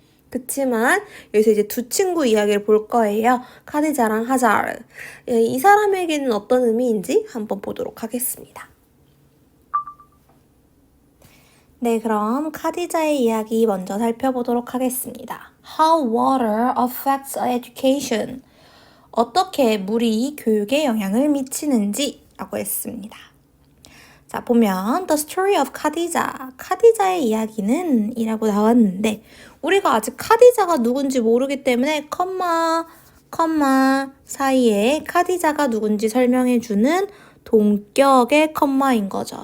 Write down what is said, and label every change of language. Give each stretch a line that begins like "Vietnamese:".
Korean: 그치만 여기서 이제 두 친구 이야기를 볼 거예요. 카디자랑 하자르. 이 사람에게는 어떤 의미인지 한번 보도록 하겠습니다. 네, 그럼 카디자의 이야기 먼저 살펴보도록 하겠습니다.
English: How water affects education.
Korean: 어떻게 물이 교육에 영향을 미치는지 라고 했습니다. 자, 보면
English: The story of
Korean: 카디자. 카디자의 이야기는 이라고 나왔는데 우리가 아직 카디자가 누군지 모르기 때문에 컴마 사이에 카디자가 누군지 설명해주는 동격의 컴마인 거죠.